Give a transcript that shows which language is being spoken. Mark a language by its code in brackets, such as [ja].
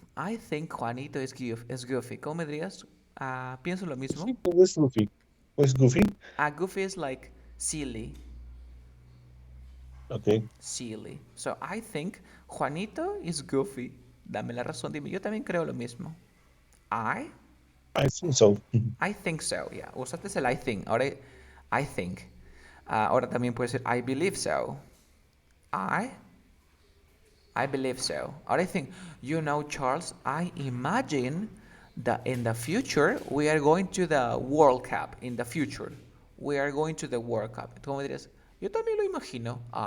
[en] I think Juanito is goofy. [es] ¿Cómo me dirías? Pienso lo mismo. Sí, pues goofy. Pues goofy. [en] Goofy is like silly. Okay. Silly. So I think Juanito is goofy. [es] Dame la razón, dime. Yo también creo lo mismo. [en] I think so. think so, yeah. [es] Usaste el [en] I think. Ahora, I think. [es] Ahora también puede ser [en] I believe so. I believe so. [es] Ahora [en] I think, Charles, I imagine that in the future we are going to the World Cup. In the future, we are going to the World Cup. [es] ¿Tú me dirías? Yo también lo imagino.